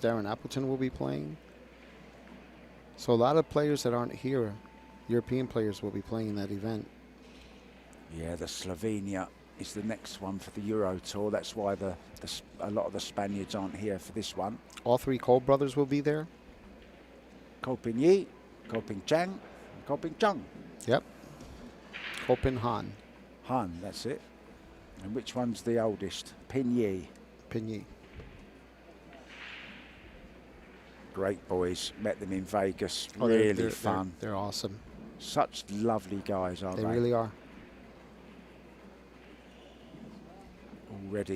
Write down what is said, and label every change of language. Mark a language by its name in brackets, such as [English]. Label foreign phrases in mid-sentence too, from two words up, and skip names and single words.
[English] Darren Appleton will be playing. So a lot of players that aren't here, European players, will be playing in that event. Yeah, the Slovenia is the next one for the Euro Tour. That's why a lot of the Spaniards aren't here for this one. All 3 Cole brothers will be there. Kopin Yi, Kopin Chang, and Kopin Chung. Yep. Kopin Han. Han, that's it. And which one's the oldest? Pin Yi. Pin Yi. Great boys. Met them in Vegas. Oh, really fun. They're awesome. Such lovely guys, aren't they? They really are. Already.